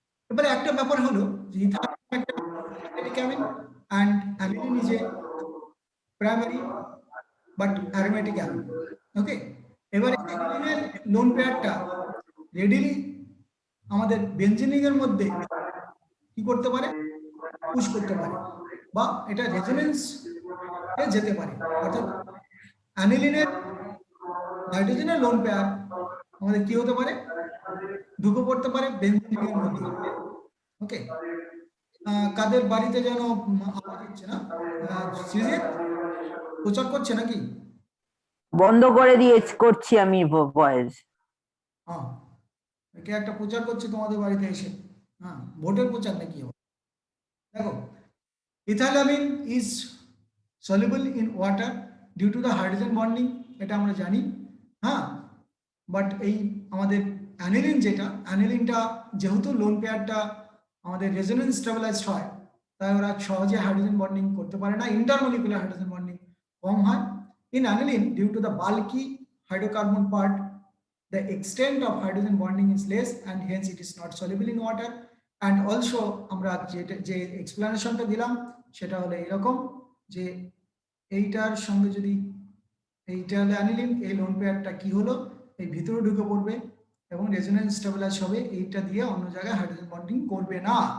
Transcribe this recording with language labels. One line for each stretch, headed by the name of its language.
Bangla: এবারে একটা ব্যাপার হলো যে
English: ethylamine একটা aromatic amine and aniline is a primary but aromatic amine.
Bangla: ওকে, এবারে অ্যানিলিনের লোন পেয়ারটা রেডিলি আমাদের বেনজিনিং এর মধ্যে কি করতে পারে, পুশ করতে পারে, বা এটা রেজোনেন্স এ যেতে পারে। অর্থাৎ অ্যানিলিনের নাইট্রোজেনের লোন পেয়ার আমাদের কি হতে পারে, ঢুকে পড়তে পারে বেনজিনিং এর মধ্যে। ওকে, কাদের বাড়িতে যেন আওয়াজ হচ্ছে না, সিরিজ প্রচার করছে নাকি? বন্ধ করে দিয়ে করছি আমি ভয়েস। হ্যাঁ, একে একটা প্রচার করছি তোমাদের বাড়িতে এসে, হ্যাঁ, ভোটের প্রচার নাকি হবে।
English: দেখো, ethylamine is soluble in water due to the hydrogen bonding,
Bangla: এটা আমরা জানি। হ্যাঁ, বাট এই আমাদের অ্যানিলিন, যেটা অ্যানিলিনটা যেহেতু লোন পেয়ারটা আমাদের রেজোনেন্স স্টেবিলাইজড হয়, তাই ওরা সহজে হাইড্রোজেন বন্ডিং করতে পারে না, ইন্টারমলিকুলার হাইড্রোজেন বন্ডিং কম হয়।
English: In aniline, due to the bulky hydrocarbon part, the extent of hydrogen bonding is less and hence it is not soluble in water.
Bangla: And also আমরা যে এক্সপ্লেনেশনটা দিলাম সেটা হলো এরকম, যে এইটার সঙ্গে যদি এইটা হলো অ্যানিলিন, এই লোন পেয়ারটা কি হলো, এই ভিতরে ঢুকে পড়বে এবং রেজোনেন্স স্টেবিলাইজ হবে, এইটা দিয়ে অন্য জায়গায় হাইড্রোজেন বন্ডিং করবে না।